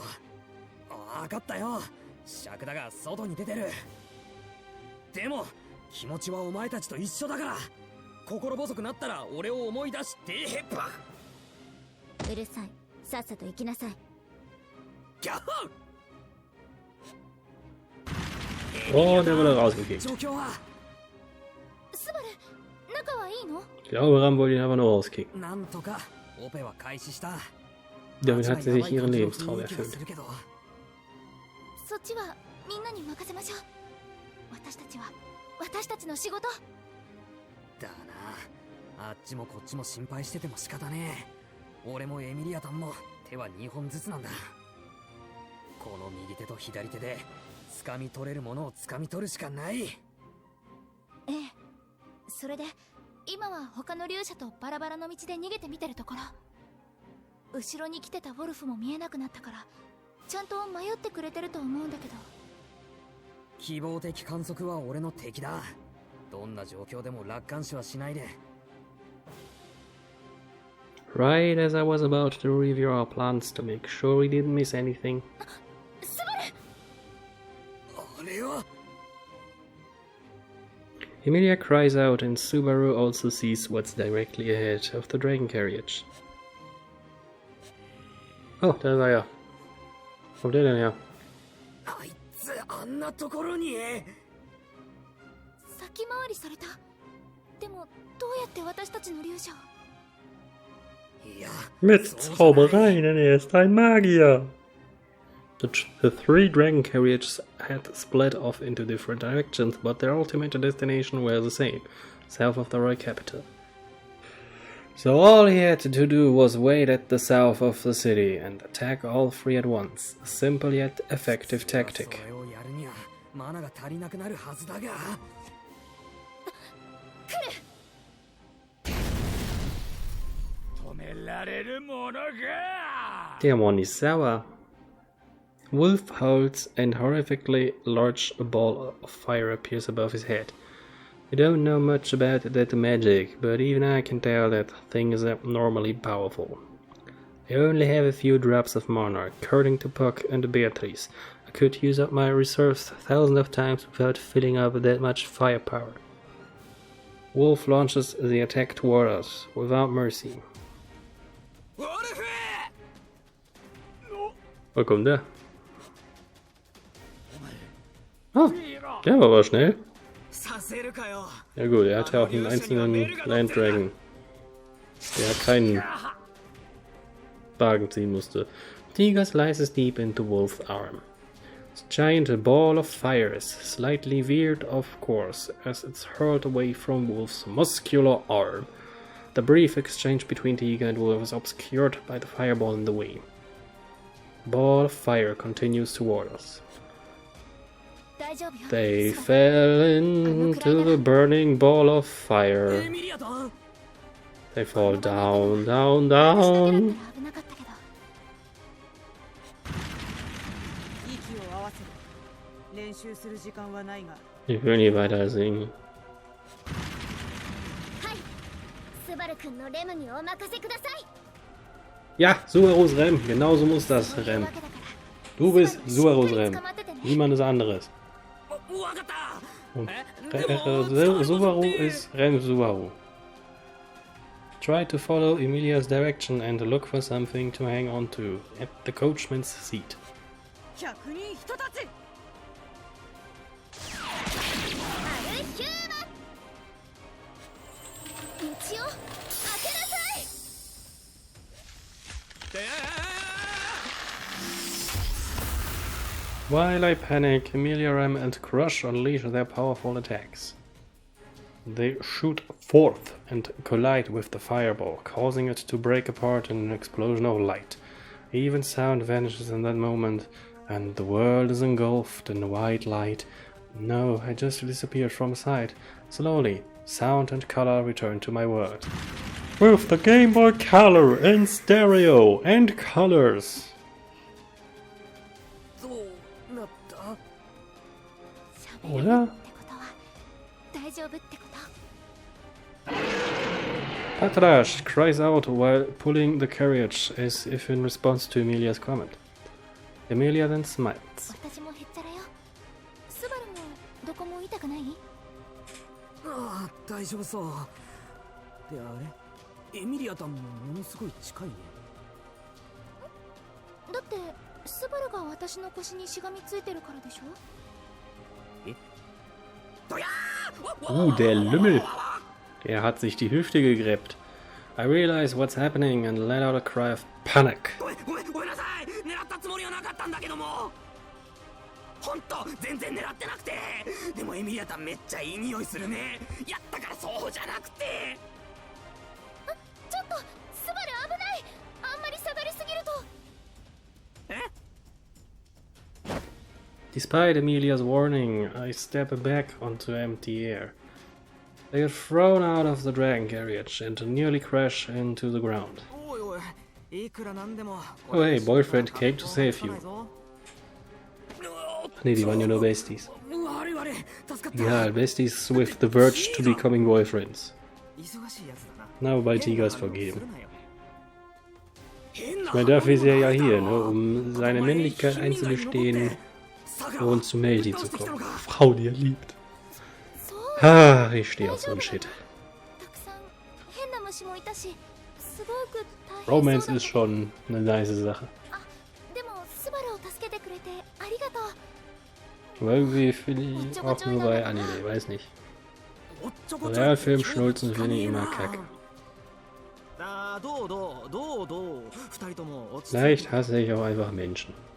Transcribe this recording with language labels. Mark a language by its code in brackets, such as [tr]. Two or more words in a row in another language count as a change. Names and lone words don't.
[ja] 分かったよ。尺だが外に出てる。でも気持ちはお前たちと一緒だから、心細くなったら俺を思い出してへっぱ。うるさい、さっさと行きなさい。ギャッ [de] Oh, der wurde rausgekickt. [ja] 状況はスバル、仲はいいの？ [de] Ich glaube, Ram wollte ihn einfach nur rauskicken. [ja] なんとかオペは開始した。 [de] Damit hat sie sich ihren Lebenstraum erfüllt. [ja] そっちはみんなに任せましょう。私たちは私たちの仕事だな。あっちもこっちも心配してても仕方ねえ。俺もエミリアタンも手は2本ずつなんだ。この右手と左手で掴み取れるものを掴み取るしかない。ええ、それで今は他の勇者とバラバラの道で逃げてみてるところ。後ろに来てたウォルフも見えなくなったから、ちゃんと迷ってくれてると思うんだけど。希望的観測は俺の敵だ。どんな状況でも楽観視はしないで。 [en] Right as I was about to review our plans to make sure we didn't miss anything. [ja] スバル！あれは [en] Emilia cries out and Subaru also sees what's directly ahead of the dragon carriage. [de] Oh, da ist er ja. Wo kommt der denn her? [ja] あいつあんなところに。先回りされた。でもどうやって私たちの勇者を？いや [de] Mit Zauberei, denn er ist ein Magier. [en] The three dragon carriages had split off into different directions, but their ultimate destination were the same, south of the royal capital. So all he had to do was wait at the south of the city and attack all three at once. A simple yet effective tactic. [ja] それをやるにはマナが足りなくなるはずだが。止められるものか。 [de] Der Mann ist sauer. [en] Wolf howls and horrifically large a ball of fire appears above his head. We don't know much about that magic, but even I can tell that thing is abnormally powerful. I only have a few drops of mana, according to Puck and Beatrice. I could use up my reserves thousands of times without filling up that much firepower. Wolf launches the attack toward us, without mercy. [ja] ウォルフ [de] Wo kommt der? Ah, der war aber schnell. [ja] させるかよ。 [de] Ja gut, er hat ja auch einen einzelnen [en] Land Dragon, [de] der keinen Wagen ziehen musste. [en] Tiger slices deep into Wolf's arm. The giant ball of fire is slightly veered off course as it's hurled away from Wolf's muscular arm. The brief exchange between Tiger and Wolf is obscured by the fireball in the way. The ball of fire continues toward us. [ja] 大丈夫よ。 [en] They fell into the burning ball of [ja] エ [en] fire. [ja] ミリアタン [en] They fall down, down, [ja] 私だけだった [en] down. [ja] ら危なかったけど。息を合わせる。練習する時間はないが。 [de] Ich will nie weiter singen. [ja] はい、スバル君のレムにお任せください。 [de] Ja, Subarus Rem. Genauso muss das, [ja] そういう [de] Rem. [ja] わけだから [de] Du bist [ja] スバル [de] Subarus [ja] しっかり [de] Rem. [ja] 捕まっててね。 [de] Niemand ist anderes. [ja] わかった。 [de] Und [ja] でも [de] Subaru ist Rem Subaru. [en] Try to follow Emilia's direction and look for something to hang on to at the coachman's seat. [ja] 100 人一たち。アルヒューマン、道を開けなさい。 [en] While I panic, Emilia, Rem, and Crush unleash their powerful attacks. They shoot forth and collide with the fireball, causing it to break apart in an explosion of light. Even sound vanishes in that moment, and the world is engulfed in white light. No, I just disappeared from sight. Slowly, sound and color returned to my world. With the Game Boy Color and stereo and colors. [ja] どうなった？喋れるってことは大丈夫ってこと？ Patrash cries out while pulling the carriage as if in response to Emilia's comment. Emilia then smiles. 私もへっちゃらよ。スバルもどこも痛くない？ああ、大丈夫そう。で、あれ？エミリアともものすごい近いね。だってスバルが私の腰にしがみついてるからでしょ？え？ [de] Der Lümmel. Der hat sich die Hüfte gegräbt. [en] I realized what's happening and let out a cry of panic. [ja] ごめんなさい。狙ったつもりはなかったんだけども。ほんと全然狙ってなくて。でもエミリアタめっちゃいい匂いするね。やったからそうじゃなくて。ちょっとスバル危ない。あんまり下がりすぎると。え？ [en] Despite Emilia's warning, I step back onto empty air. I get thrown out of the dragon carriage and nearly crash into the ground. [ja] おいおい、いくらなんでも。 [en] Oh hey, boyfriend came to save you. [de] Nee, die waren ja nur Besties. [ja] 悪い悪い、助かった。 [de] Ja, [en] Besties with the verge to becoming boyfriends. [ja] 忙しいやつだな。 [de] Na, wobei Tiger ist vergeben. Ich meine, dafür ist er ja hier, ne, um seine Männlichkeit einzugestehen und zu Melty zu kommen. Frau, die er liebt. Ah, ich stehe auf so einen Shit. [ja] たくさん変な虫もいたし、すごく大変そうだ。 [de] Romance ist schon eine nice Sache. [ja] あ、でもスバルを助けてくれてありがとう。 [de] Aber irgendwie finde ich auch nur bei Anime, weiß nicht. Realfilm schnulzen finde ich immer kacke. Vielleicht hasse ich auch einfach Menschen.